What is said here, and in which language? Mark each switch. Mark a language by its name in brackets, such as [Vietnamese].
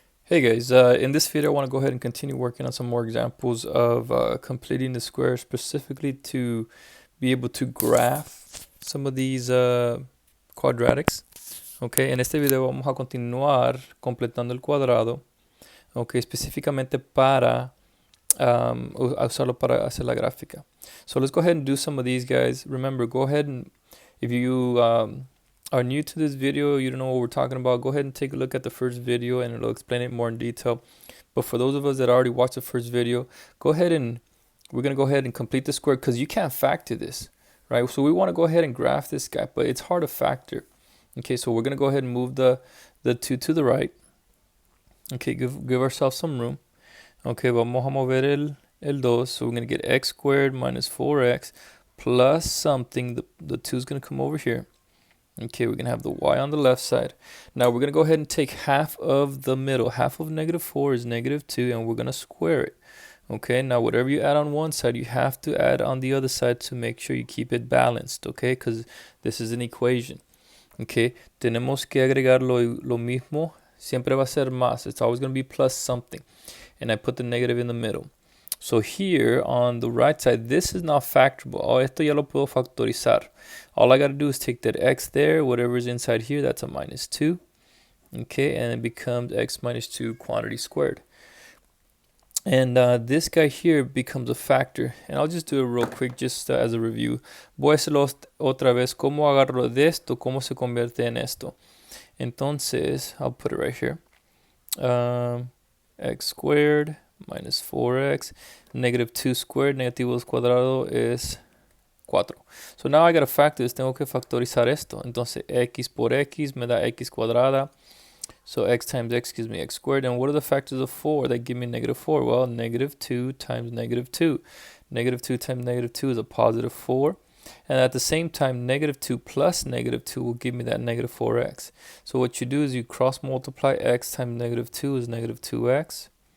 [English] Hey guys, in this video I want to go ahead and continue working on some more examples of completing the square, specifically to be able to graph some of these quadratics. [Spanish] Okay, en este video vamos a continuar completando el cuadrado, okay, específicamente para usarlo para hacer la gráfica. [English] So let's go ahead and do some of these, guys. Remember, go ahead and if you are new to this video, you don't know what we're talking about, go ahead and take a look at the first video and it'll explain it more in detail. But for those of us that already watched the first video, go ahead and we're going to go ahead and complete the square because you can't factor this, right? So we want to go ahead and graph this guy, but it's hard to factor. Okay, so we're going to go ahead and move the 2 to the right. Okay, give ourselves some room. Okay, [Spanish] vamos a mover el 2, [English] so we're going to get x squared minus 4x plus something. The 2 is going to come over here. Okay, we're going to have the y on the left side. Now we're going to go ahead and take half of the middle. Half of -4 is -2, and we're going to square it. Okay, now whatever you add on one side, you have to add on the other side to make sure you keep it balanced, okay? Because this is an equation. [Spanish] Okay, tenemos que agregar lo mismo. Siempre va a ser más. [English] It's always going to be plus something. And I put the negative in the middle. So here on the right side, this is not factorable. [Spanish] Oh, esto ya lo puedo factorizar. [English] All I got to do is take that x there, whatever is inside here, that's a -2. Okay, and it becomes x minus 2 quantity squared. And this guy here becomes a factor. And I'll just do it real quick, just as a review. [Spanish] Voy a hacerlo otra vez. ¿Cómo agarro de esto? ¿Cómo se convierte en esto? [English] Entonces, I'll put it right here. X squared minus 4x, -2 squared, [Spanish] negativo 2 cuadrado es 4. [English] So now I gotta factor this, [Spanish] tengo que factorizar esto. Entonces x por x me da x cuadrada. [English] So x times x gives me x squared. And what are the factors of 4 that give me -4? Well, -2 times -2. -2 times -2 is a +4. And at the same time, -2 plus -2 will give me that -4x. So what you do is you cross multiply x times -2 is -2x.